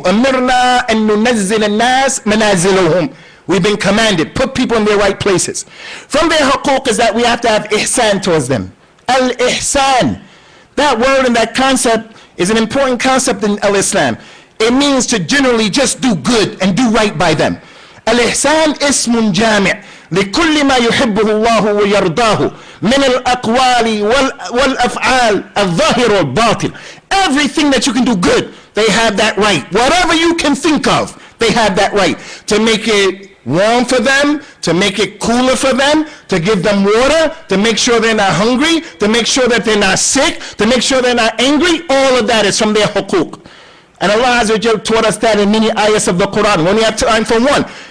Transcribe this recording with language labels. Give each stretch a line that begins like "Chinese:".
Arabic: Amirna an nunazzil an-nas manaziluhum.
English: We've been commanded, put people in their right places. From their huquq is that we have to have ihsan towards them. Al-ihsan. That word and that concept is an important concept in al-Islam. It means to generally just do good and do right by them.
Arabic: Al-ihsan ismun jami' لكل ما يحبه الله ويرضاه من الأقوال والأفعال الظاهر والباطن.
English: Everything that you can do good, they have that right. Whatever you can think of, they have that right. To make it warm for them, to make it cooler for them, to give them water, to make sure they're not hungry, to make sure that they're not sick, to make sure they're not angry. All of that is from their huquq. And Allah Azza wa Jal taught us that in many ayahs of the Qur'an. We only have time for one.